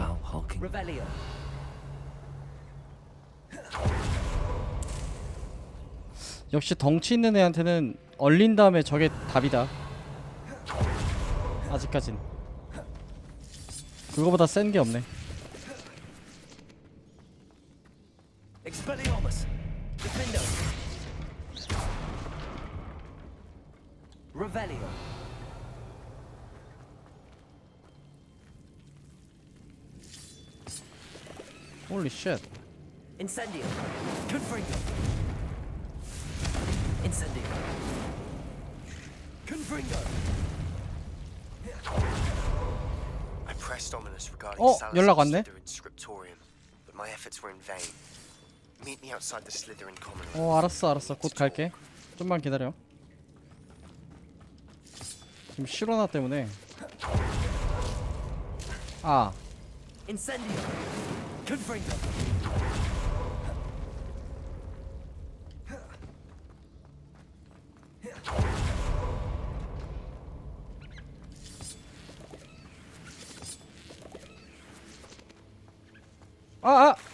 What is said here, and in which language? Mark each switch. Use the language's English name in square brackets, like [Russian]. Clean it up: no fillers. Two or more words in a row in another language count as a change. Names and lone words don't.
[English] Foul hulking. Revelio. [Korean] 역시 덩치 있는 애한테는 얼린 다음에 저게 답이다. 아직까진 그거보다 센 게 없네. [English] Expelliarmus. Defendo. Revelio. holy shit. Incendio. Confringo. Incendio. Confringo. I pressed Ominous regarding 어, Salazar's [Korean] 연락 왔네. [English] Slytherin scriptorium, but my efforts were in vain. Meet me outside the Slytherin common room. [Korean] 알았어 곧 갈게. 좀만 기다려. 지금 시로나 때문에. 아, [English] Incendio. Confringo. 아!